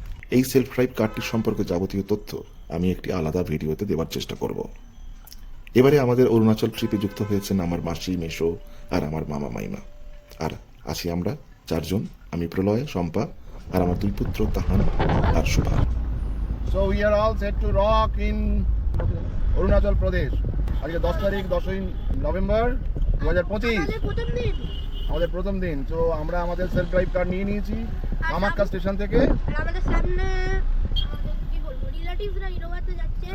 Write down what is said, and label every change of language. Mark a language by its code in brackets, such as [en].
[bn] এই self drive কারটির সম্পর্কে যাবতীয় তথ্য আমি একটি আলাদা ভিডিওতে দেওয়ার চেষ্টা করব। এবারে আমাদের অরুণাচল ট্রিপে যুক্ত হয়েছেন আমার মাসি, মেশো আর আমার মামা মাইমা। আর আছি আমরা চারজন, আমি প্রলয়, শম্পা আর আমার দুই পুত্র তাহান আর Subha. [en] So we are all set to rock in Arunachal Pradesh. [bn] আজকে 10 তারিখ 10ই নভেম্বর 2025, আমাদের প্রথম দিন। তো আমরা আমাদের সেলফ ড্রাইভ কার নিয়ে নিয়েছি কামাখ্যা স্টেশন থেকে। আমাদের সামনে কি বলবো রিলেটিভসরা ইনোভাতে যাচ্ছে।